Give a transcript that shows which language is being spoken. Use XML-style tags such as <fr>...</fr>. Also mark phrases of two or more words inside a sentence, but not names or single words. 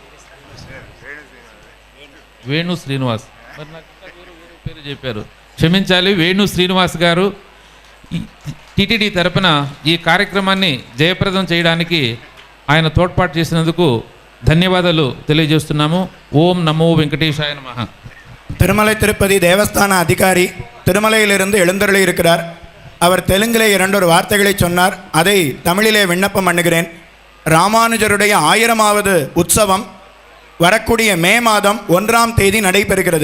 <te>వేణు శ్రీనివాస్, మరి నాకు పేరు చెప్పారు, క్షమించాలి. వేణు శ్రీనివాస్ గారు టిటిడి తరపున ఈ కార్యక్రమాన్ని జయప్రదం చేయడానికి ఆయన తోడ్పాటు చేసినందుకు ధన్యవాదాలు తెలియజేస్తున్నాము.</te> <sa>ఓం నమో వెంకటేశాయ నమః.</sa> <ta>திருமலை திருப்பதி தேவஸ்தான அதிகாரி திருமலையிலிருந்து எழுந்தருளி இருக்கிறார். அவர் தெலுங்கிலே 2 வார்த்தைகளை சொன்னார். அதை தமிழிலே விண்ணப்பம் பண்ணுகிறேன். ராமானுஜருடைய 1000வது உற்சவம் வரக்கூடிய மே மாதம் 1ஆம் தேதி நடைபெறுகிறது.</ta>